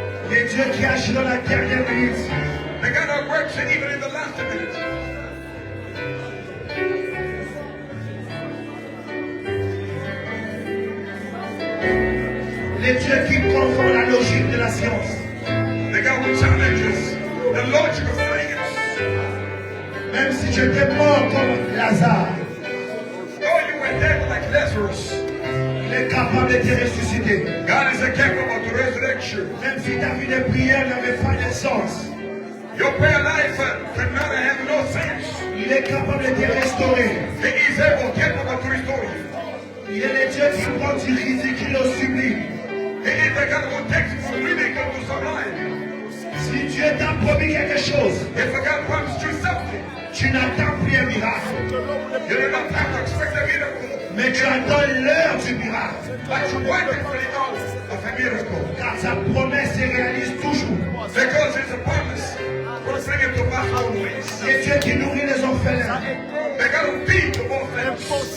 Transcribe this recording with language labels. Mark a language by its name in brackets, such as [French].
[French] Il est Dieu qui agit dans la dernière minute. [English] The God that works even in the last minute. [French] Le Dieu qui confond la logique de la science. [English] The God who challenges the logic of science. [French] Même si tu étais mort comme Lazare, [English] Oh, you were dead like Lazarus. [French] il est capable de te ressusciter. [English] God is capable to resurrection. [French] Même si ta vie de prière n'avait pas de sens, [English] Your prayer life could not have no sense. [French] il est capable de te restaurer. [English] He is capable to restore you. [French] Il est le Dieu qui prend du ridicule au sublime. [English] He is the God who takes you from ridicule to sublime. [French] Si Dieu t'a promis quelque chose, [English] If a God promised you something, [French] tu n'attends plus un miracle, [English] you do not have to expect a miracle. [French] mais tu attends l'heure du miracle. [English] But you waiting for the hour of a miracle. [French] Car sa promesse se réalise toujours. [English] Because it's a promise. We'll bring it to pass always. [French] C'est Dieu qui nourrit les orphelins. [English] The God who feeds the orphans.